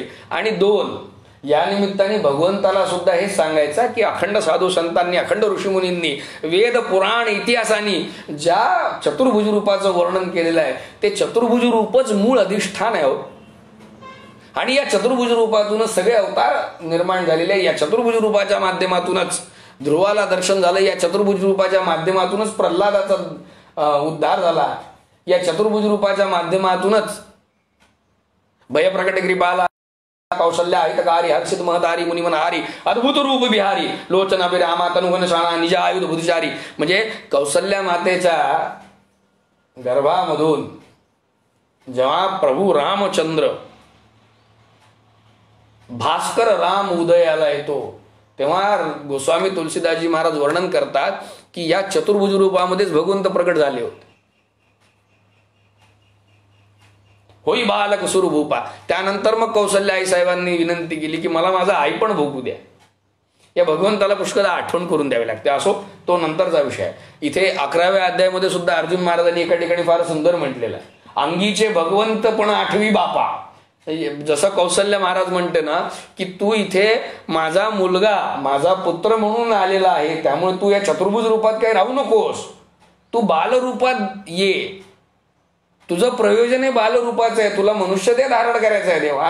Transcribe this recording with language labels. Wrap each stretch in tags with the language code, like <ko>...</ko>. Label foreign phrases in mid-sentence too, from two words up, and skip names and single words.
<mr>आणि 2 या निमित्ताने भगवंताला सुद्धा हे सांगायचं की अखंड साधू संतांनी, अखंड ऋषीमुनींनी, वेद पुराण इतिहासांनी ज्या चतुर्भुज रूपाचं वर्णन केलेलं आहे, ते चतुर्भुज रूपच मूळ अधिष्ठान आहे. आणि या चतुर्भुज रूपातूनच सगळे अवतार निर्माण झालेले आहे. या चतुर्भुज रूपाच्या माध्यमातूनच ध्रुवाला दर्शन झालं, या चतुर्भुज रूपाच्या माध्यमातूनच प्रल्हादाचा उद्धार झाला, या चतुर्भुज रूपाच्या माध्यमातूनच</mr> <awa>भयप्रकट कृपाला कौशल्या हितकारी हर्षित महतारी मुनिमनहारी अद्भुत रूप बिहारी लोचन अभिरामा तनुघन शाणा निज आयुध बुद्धिचारी.</awa> <mr>म्हणजे कौशल्या मातेच्या गर्भामधून जेव्हा प्रभू रामचंद्र भास्कर राम उदयाला येतो, तेव्हा गोस्वामी तुलसीदासजी महाराज वर्णन करतात की या चतुर्भुज रूपामध्येच भगवंत प्रकट झाले होते.</mr> <awa>होई बालक सुरभूपा.</awa> <mr>त्यानंतर मग कौशल्या आई साहेबांनी विनंती केली की मला माझा आई पण भोगू द्या. या भगवंताला पुष्कळ आठवण करून द्यावी लागते. असो, तो नंतरचा विषय आहे. इथे 11व्या अध्यायामध्ये सुद्धा अर्जुन महाराजांनी एका ठिकाणी फार सुंदर म्हटलेलं आहे, अंगीचे भगवंत पण आठवी बापा. जसं कौशल्य महाराज म्हणते ना की तू इथे माझा मुलगा माझा पुत्र म्हणून आलेला आहे, त्यामुळे तू या चतुर्भुज रूपात काही राहू नकोस, तू बालरूपात ये, तुझं प्रयोजन हे बालरूपाचं आहे, तुला मनुष्य ते धारण करायचं आहे देवा.</mr>